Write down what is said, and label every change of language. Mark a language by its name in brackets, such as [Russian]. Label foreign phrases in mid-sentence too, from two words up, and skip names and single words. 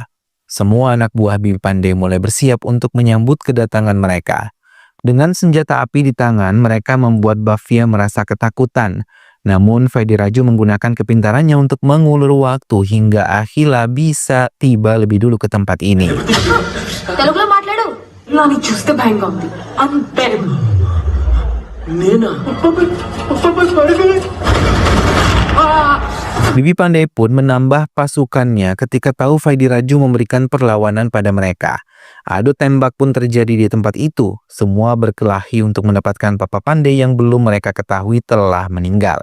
[Indonesian] Semua anak buah Bibi Pandey mulai bersiap untuk menyambut kedatangan mereka. Dengan senjata api di tangan, mereka membuat Bavia merasa ketakutan. Namun Vaidi Raju menggunakan kepintarannya untuk mengulur waktu hingga Akhila bisa tiba lebih dulu ke tempat ini. [Telugu] తెలుగులో మాట్లాడు నాని చూస్తే భయంగా ఉంది అన్బెరబుల్ నేనా [Indonesian] Bibi Pandey pun menambah pasukannya ketika tahu Vaidi Raju memberikan perlawanan pada mereka. Adu tembak pun terjadi di tempat itu. Semua berkelahi untuk mendapatkan Papa Pandey yang belum mereka ketahui telah meninggal.